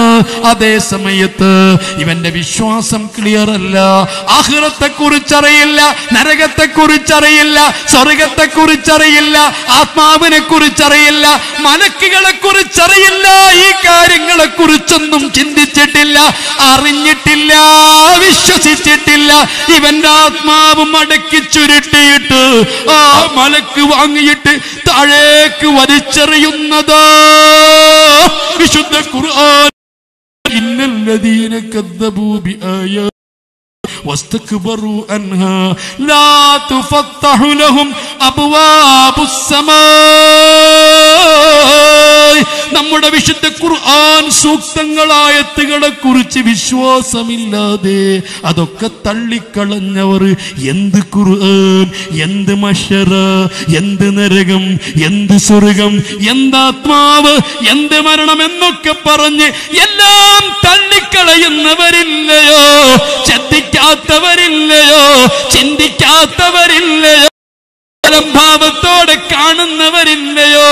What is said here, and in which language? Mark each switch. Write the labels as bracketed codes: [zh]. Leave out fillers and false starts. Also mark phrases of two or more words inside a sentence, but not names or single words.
[ml] അതേ സമയത്ത് ഇവന്റെ വിശ്വാസം ക്ലിയർ അല്ല, ആഖിറത്തെ കുറിച്ചറിയില്ല, നരകത്തെ കുറിച്ചറിയില്ല, സ്വർഗത്തെ കുറിച്ചറിയില്ല, ആത്മാവിനെ കുറിച്ചറിയില്ല, മലക്കുകളെ കുറിച്ചറിയില്ല, ഈ കാര്യങ്ങളെ കുറിച്ചൊന്നും ചിന്തിച്ചിട്ടില്ല, അറിഞ്ഞിട്ടില്ല, വിശ്വസിച്ചിട്ടില്ല. ഇവന്റെ ആത്മാവ് മടക്കി ചുരുട്ടിയിട്ട് ആ മലക്ക് വാങ്ങിയിട്ട് താഴേക്ക് വലിച്ചെറിയുന്നത് വിശുദ്ധ ഖുർആൻ. [ar] إن الذين كذبوا بآيا واستكبروا عنها لا تفتح لهم أبواب السماء. [ml] നമ്മുടെ വിശുദ്ധ ഖുർആൻ സൂക്തങ്ങളായത്തുകളെ കുറിച്ച് വിശ്വാസമില്ലാതെ അതൊക്കെ തള്ളിക്കളഞ്ഞവർ എന്ത് ഖുർആൻ, എന്ത് മഹ്ശറ, എന്ത് നരകം, എന്ത് സ്വർഗം, എന്താത്മാവ്, എന്ത് മരണം എന്നൊക്കെ പറഞ്ഞ് എല്ലാം തള്ളിക്കളയുന്നവരില്ലയോ, ശ്രദ്ധിക്കാത്തവരില്ലയോ, ചിന്തിക്കാത്തവരില്ലയോ, ഭാവത്തോടെ കാണുന്നവരില്ലയോ?